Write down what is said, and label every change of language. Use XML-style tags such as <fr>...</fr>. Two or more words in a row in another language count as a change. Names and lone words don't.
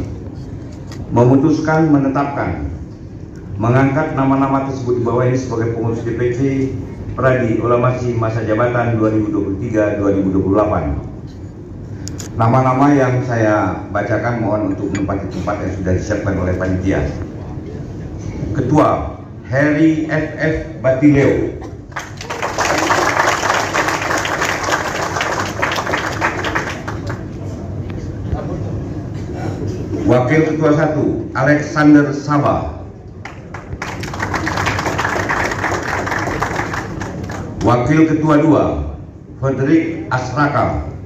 <id>Memutuskan menetapkan mengangkat nama-nama tersebut di bawah ini sebagai pengurus DPC Pradi Olamasi masa jabatan 2023-2028. Nama-nama yang saya bacakan mohon untuk menempati tempat yang sudah disiapkan oleh panitia. Ketua Heri FF Batileo. Wakil Ketua 1 Alexander Sabah. Wakil Ketua 2 Frederick Asraka.</id>